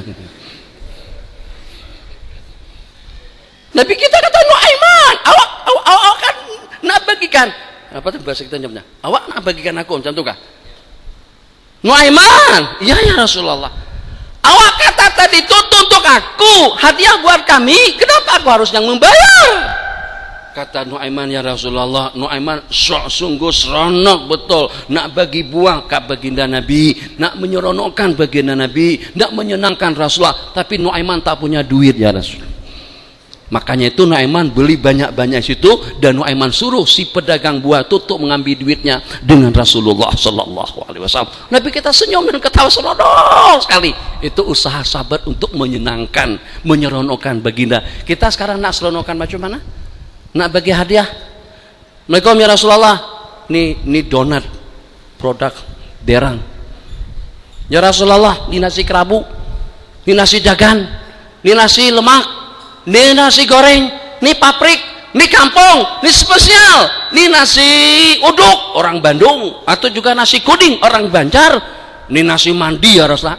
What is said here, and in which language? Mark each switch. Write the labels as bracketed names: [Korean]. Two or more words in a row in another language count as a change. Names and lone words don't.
[Malay] Nabi kita kata, Nu'aiman, awak kan nak bagikan. Apa tuh bahasa kita nyebutnya? Awak nak bagikan aku, macam tu kah? Nu'aiman, iya [Arabic] يا رسول الله. [Malay] Awak kata tadi itu untuk aku, hadiah buat kami, kenapa aku harus yang membayar? Kata Nu'aiman, [Arabic] يا رسول الله, [Malay] Nu'aiman sungguh seronok betul nak bagi buah ke baginda Nabi, nak menyeronokkan baginda Nabi, nak menyenangkan Rasulullah, tapi Nu'aiman tak punya duit [Arabic] يا رسول الله. [Malay] Makanya itu Nu'aiman beli banyak-banyak situ, dan Nu'aiman suruh si pedagang buah itu untuk mengambil duitnya dengan Rasulullah [Arabic] صلى الله عليه وسلم. [Malay] Nabi kita senyum dan ketawa seronok sekali. Itu usaha sabar untuk menyenangkan, menyeronokkan baginda. Kita sekarang nak seronokkan macam mana? Nak bagi hadiah. [Arabic] السلام عليكم يا رسول الله. [Malay] Ini donat produk Derang. [Arabic] يا رسول الله, [Malay] ini nasi kerabu, ini nasi dagan, ini nasi lemak, ini nasi goreng, ini paprik, ini kampung, ini spesial, ini nasi uduk orang Bandung, atau juga nasi kuning orang Banjar, ini nasi mandi [Arabic] يا رسول الله.